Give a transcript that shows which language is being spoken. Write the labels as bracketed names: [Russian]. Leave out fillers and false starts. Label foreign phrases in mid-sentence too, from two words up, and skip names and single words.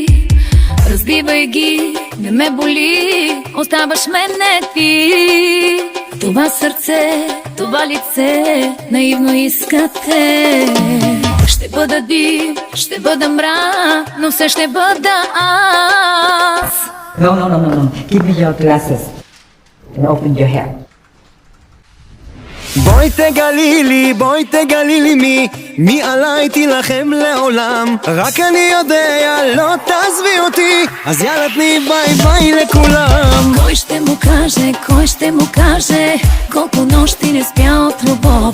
[Bulgarian] Разбивай ги, не ме боли, оставаш мен не ти. Това сърце, това лице, наивно искате. Ще бъда див, ще бъда мрак, но все ще бъда аз. [English] No. Give me your glasses and open your hair. [Hebrew] בואי תגלי לי מי עליי תילחם לעולם. רק אני יודע, לא תעזבי אותי, אז יאללה תני [English] bye bye [Hebrew] לכולם. [Bulgarian] Кой ще му каже колко нощи не спя от любов.